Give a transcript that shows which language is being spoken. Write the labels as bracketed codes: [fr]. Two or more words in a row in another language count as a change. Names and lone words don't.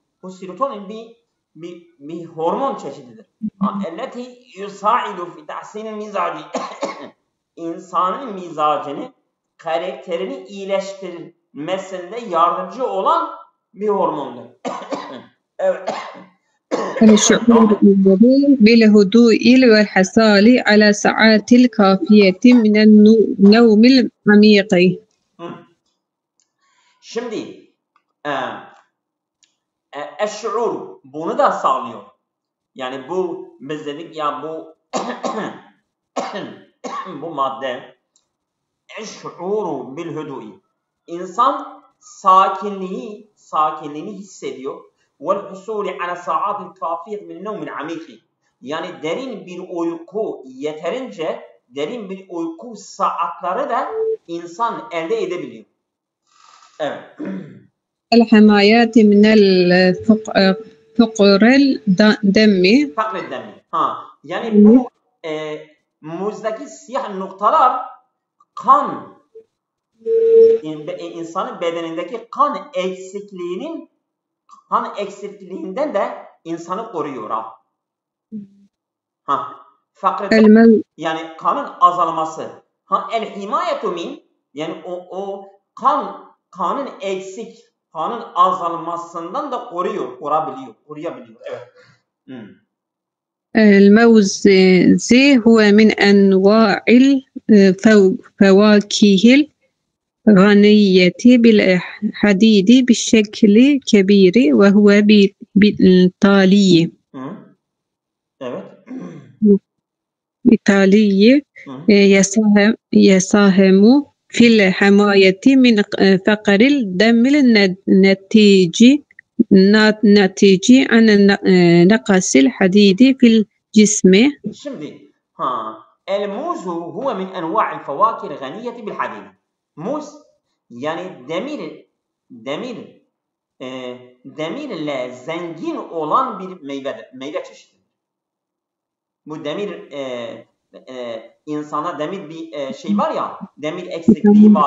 [tr] Bu serotonin bir hormon çeşididir. [ar] التي يساعد في تحسين المزاج. [tr] İnsanın mizacını, karakterini iyileştirmesinde yardımcı olan bir hormondur. Evet. [ar] الشعور بالهدوء والحصول على ساعات الكافية من النوم العميق. [tr] Şimdi eş'ur bunu da sağlıyor. Yani bu biz dedik ya bu bu madde [ar] الشعور بالهدوء. [tr] İnsan sakinliğini hissediyor. [ar] والحصول على الساعات الكافية من النوم العميق. [tr] Yani derin bir uyku, yeterince derin bir uyku saatleri de insan elde edebiliyor. Evet. [ar] الحمايات من فقر الدم. فقر الدم. [tr] Yani bu muzdaki siyah noktalar kan insanın bedenindeki kan eksikliğinden de insanı koruyor. Fakr yani kanın azalması. [ar] الحماية من [tr] yani o kanın azalmasından da koruyabiliyor. Evet. [ar] الموز هو من أنواع الفواكه الغنية بالحديد بشكل كبير وهو بالتالي يساهم في الحماية من فقر الدم الناتج عن نقص الحديد في الجسم. [tr] Şimdi [ar] الموز هو من أنواع الفواكه الغنية بالحديد. [tr] Muz yani demirle zengin olan bir meyve çeşididir. Bu demir insana demir bir şey var ya, demir eksikliği var.